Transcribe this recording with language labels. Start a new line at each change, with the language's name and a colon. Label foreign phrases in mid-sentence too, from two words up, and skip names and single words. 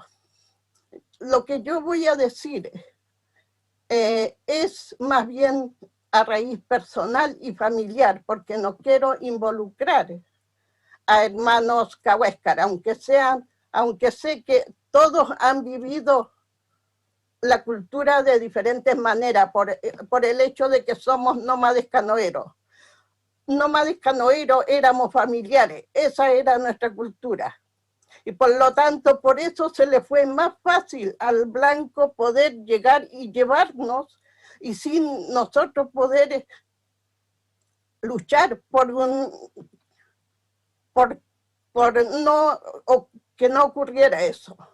Spanish: Lo que yo voy a decir es más bien a raíz personal y familiar, porque no quiero involucrar a hermanos cahuéscar, aunque sé que todos han vivido la cultura de diferentes maneras, por el hecho de que somos nómades canoeros. Nómades canoeros éramos familiares, esa era nuestra cultura. Y por lo tanto, por eso se le fue más fácil al blanco poder llegar y llevarnos, y sin nosotros poder luchar por que no ocurriera eso.